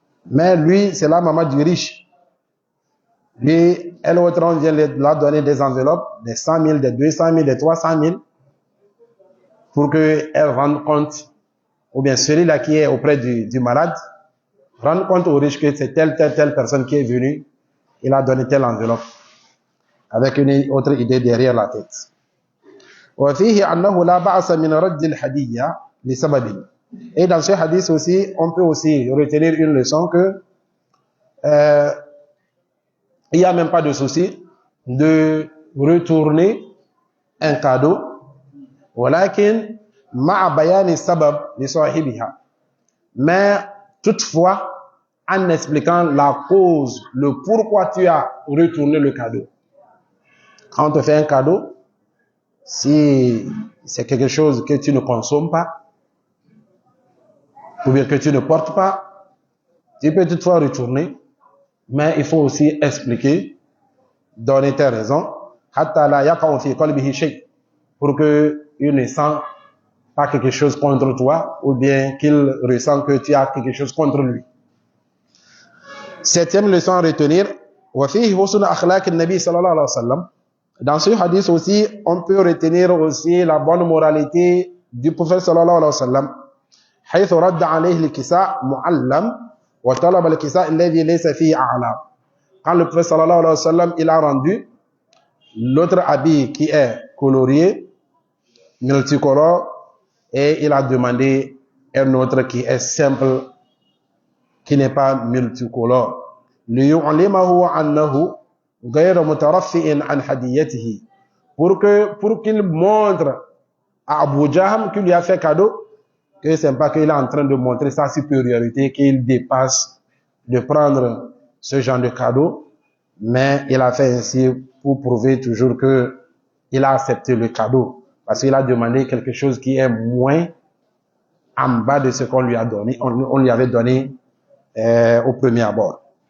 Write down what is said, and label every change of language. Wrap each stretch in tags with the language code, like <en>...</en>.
<fr>Mais lui, c'est la maman du riche. Lui, elle autre, on vient la donner des enveloppes, des 100 000, des 200 000, des 300 000, pour qu'elle rende compte, ou bien celui-là qui est auprès du malade, rende compte au riche que c'est telle personne qui est venue, il a donné telle enveloppe, avec une autre idée derrière la tête.</fr> <ar>وفيه أنه لا بأس من رد الهدية لسبب.</ar> <fr>Et dans ce hadith aussi, on peut aussi retenir une leçon que il n'y a même pas de souci de retourner un cadeau,</fr> <ar>ولكن مع بيان السبب لصاحبها.</ar> <fr>Mais toutefois, en expliquant la cause, le pourquoi tu as retourné le cadeau. Quand on te fait un cadeau, si c'est quelque chose que tu ne consommes pas, ou bien que tu ne portes pas, tu peux toutefois retourner, mais il faut aussi expliquer, donner tes raisons, pour qu'il ne sent pas quelque chose contre toi, ou bien qu'il ressent que tu as quelque chose contre lui. Septième leçon à retenir, dans ce hadith aussi, on peut retenir aussi la bonne moralité du prophète sallallahu alayhi wa sallam.</fr> <ar>حيث رد عليه الكساء معلم وطلب الكساء الذي ليس فيه أعلام.</ar> <fr>Quand le prophète sallallahu alayhi wa sallam, il a rendu l'autre habit qui est colorié, multicolore, et il a demandé un autre qui est simple, qui n'est pas multicolore.</fr> <ar>ليعلمه أنه غير مترفع عن هديته.</ar> <fr>Pour qu'il montre à Abu Jahm qu'il lui a fait cadeau, que c'est pas qu'il est en train de montrer sa supériorité, qu'il dépasse de prendre ce genre de cadeau, mais il a fait ainsi pour prouver toujours que il a accepté le cadeau, parce qu'il a demandé quelque chose qui est moins en bas de ce qu'on lui a donné, on lui avait donné au premier abord.</fr>